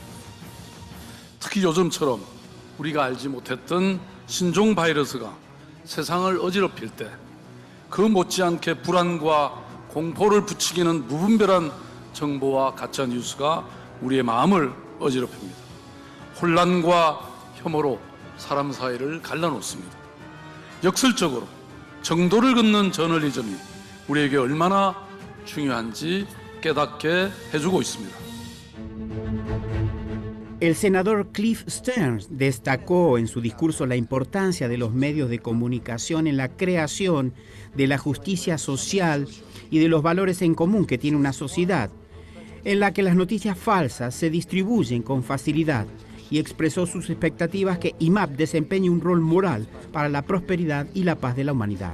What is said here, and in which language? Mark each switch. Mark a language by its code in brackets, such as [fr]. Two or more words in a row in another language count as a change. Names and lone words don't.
[ko] 특히 요즘처럼 우리가 알지 못했던 신종 바이러스가 세상을 어지럽힐 때 그 못지않게 불안과 공포를 부추기는 무분별한 정보와 가짜 뉴스가 우리의 마음을 어지럽힙니다. 혼란과 혐오로 사람 사이를 갈라놓습니다. 역설적으로 정도를 긋는 저널리즘이 우리에게 얼마나 중요한지 깨닫게 해주고 있습니다. [es] El senador Cliff Stearns destacó en su discurso la importancia de los medios de comunicación en la creación de la justicia social y de los valores en común que tiene una sociedad, en la que las noticias falsas se distribuyen con facilidad, y expresó sus expectativas que IMAP desempeñe un rol moral para la prosperidad y la paz de la humanidad.